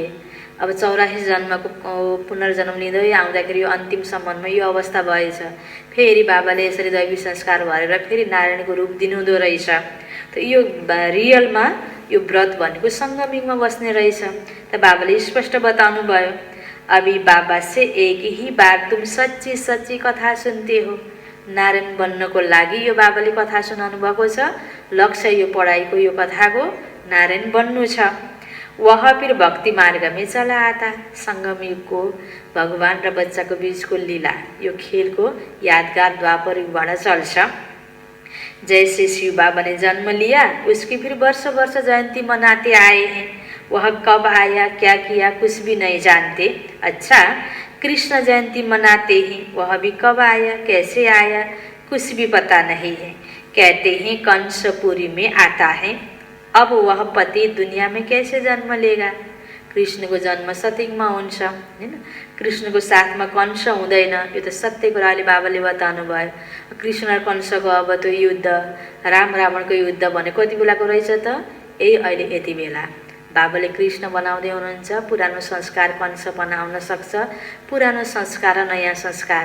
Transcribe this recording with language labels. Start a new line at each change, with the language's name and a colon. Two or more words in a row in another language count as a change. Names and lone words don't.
Nepali: अब 84 जन्मको पुनर्जन्म लिँदै आउँदाखेरि यो अन्तिम सम्ममा यो अवस्था भएछ। फेरि बाबाले यसरी दैवी संस्कार भरेर फेरि नारायणको रूप दिनुहुँदो रहेछ। त यो रियलमा यो व्रत भनेको सङ्गमिङमा बस्ने रहेछ। त बाबाले स्पष्ट बताउनु भयो,
Hindi: अभी बाबा से एक ही बार तुम सच्ची सच्ची कथा सुनते हो।
Nepali: नारायण बन्नको लागि यो बाबाले कथा सुनाउनु भएको छ। लक्ष्य यो पढाइको यो कथाको नारायण बन्नु छ।
Hindi: वह फिर भक्ति मार्ग में चला आता।
Nepali: संगम युग को भगवान र बच्चाको बीचको लीला, यो खेलको यादगार द्वापर युगबाट चल्छ।
Hindi: जैसे शिव बाबा ने जन्म लिया, उसकी फिर वर्ष वर्ष जयंती मनाते आए हैं। वह कब आया, क्या किया, कुछ भी नहीं जानते। अच्छा, कृष्ण जयंती मनाते हैं, वह भी कब आया, कैसे आया, कुछ भी पता नहीं है। कहते हैं कंसपुरी में आता है। अब वह पति दुनिया में कैसे जन्म लेगा?
Nepali: कृष्णको जन्म सत्यमा हुन्छ हैन, कृष्णको साथमा कंस हुँदैन। यो त सत्य कुरा अहिले बाबाले बताउनु भयो। कृष्ण र कंसको अब त्यो युद्ध, राम रावणको युद्ध भने कति बेलाको रहेछ त? यही अहिले यति बेला। बाबाले कृष्ण बनाउँदै हुनुहुन्छ। पुरानो संस्कार कंस बनाउन सक्छ, पुरानो संस्कार र नयाँ संस्कार।